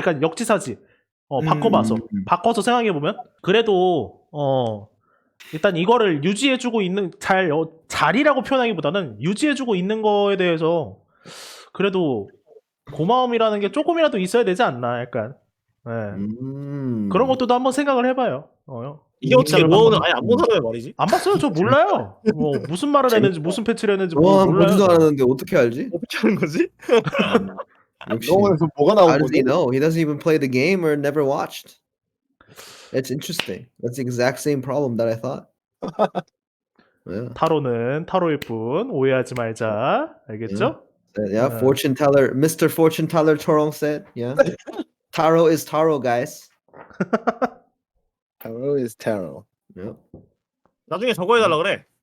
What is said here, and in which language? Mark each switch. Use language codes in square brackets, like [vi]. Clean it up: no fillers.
[ko] 그러니까 역지사지 바꿔서 생각해보면 그래도 일단 이거를 유지해주고 있는 자리라고 표현하기보다는 유지해주고 있는 거에 대해서 그래도 고마움이라는 게 조금이라도 있어야 되지 않나 약간 그런 것도 한번 생각을 해봐요. 이게 어떻게 로아는 아예 안 본 사람의 말이지? 안 봤어요. 저 몰라요. 뭐 무슨 말을 했는지 무슨 패치를 했는지 몰라요. 보지도 않았는데 어떻게 알지? 어떻게 하는 거지? 역시. 영원에서 뭐가 [en] How [ko] 나온 [en] does he [ko] 거지? [en] know? He doesn't even play the game or never watched. That's interesting. That's the exact same problem that I thought. Yeah. [ko] 타로는 타로일 뿐 오해하지 말자. 알겠죠? [en] Yeah, fortune teller, Mr. Fortune Teller Torong said, yeah. Taro is Taro, guys. Tarot is tarot. Yeah. [ko] 나중에 저거 해달라 그래.